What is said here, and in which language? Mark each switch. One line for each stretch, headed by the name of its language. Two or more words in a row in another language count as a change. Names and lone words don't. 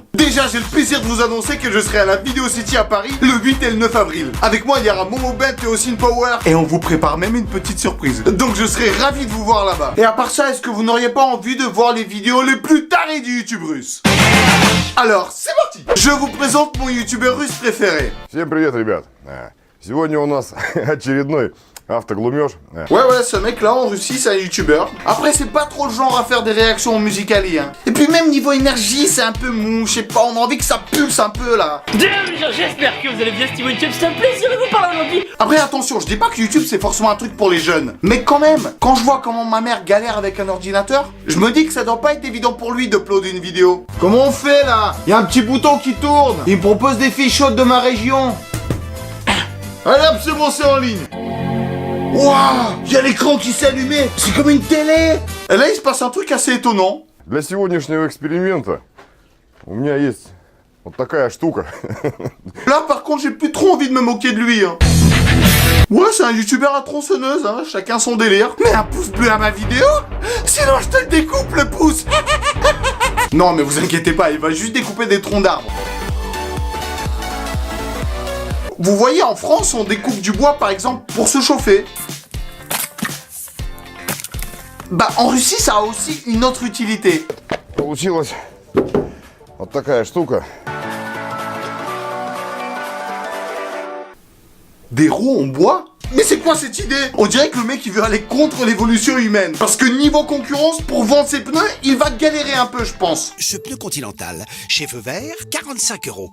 French: Déjà j'ai le plaisir de vous annoncer que je serai à la Video City à Paris le 8 et le 9 avril. Avec moi il y aura Momo Bent et Austin Power et on vous prépare même une petite surprise. Donc je serai ravi de vous voir là-bas. Et à part ça, est-ce que vous n'auriez pas envie de voir les vidéos les plus tarées du YouTube russe? Alors c'est parti. Je vous présente mon YouTubeur russe préféré.
Russian: Всем привет, ребят. Сегодня у нас очередной автоглумеж.
French: Ouais, ce mec là en Russie c'est un youtubeur. Après c'est pas trop le genre à faire des réactions musicales, hein. Et puis même niveau énergie c'est un peu mou, je sais pas, on a envie que ça pulse un peu là. J'espère que vous allez bien, Steven YouTube, c'est un plaisir de vous parler aujourd'hui. Après attention, je dis pas que YouTube c'est forcément un truc pour les jeunes. Mais quand même, quand je vois comment ma mère galère avec un ordinateur, je me dis que ça doit pas être évident pour lui d'uploader une vidéo. Comment on fait là? Il y a un petit bouton qui tourne. Il me propose des filles chaudes de ma région. Allez hop, c'est bon, c'est en ligne. Waouh, il y a l'écran qui s'est allumé. C'est comme une télé. Et là il se passe un truc assez étonnant.
Russian: Для сегодняшнего эксперимента у меня есть вот такая штука.
French: Là par contre j'ai plus trop envie de me moquer de lui, hein. Ouais, c'est un youtubeur à tronçonneuse, hein, chacun son délire. Mais un pouce bleu à ma vidéo? Sinon je te le découpe le pouce. Non mais vous inquiétez pas, il va juste découper des troncs d'arbres. Vous voyez, en France, on découpe du bois, par exemple, pour se chauffer. Bah, en Russie, ça a aussi une autre utilité.
Russian: Получилась вот такая штука.
French: Des roues en bois? Mais c'est quoi cette idée? On dirait que le mec il veut aller contre l'évolution humaine. Parce que niveau concurrence, pour vendre ses pneus, il va galérer un peu, je pense. Ce pneu Continental, chez Feu Vert, 45 €.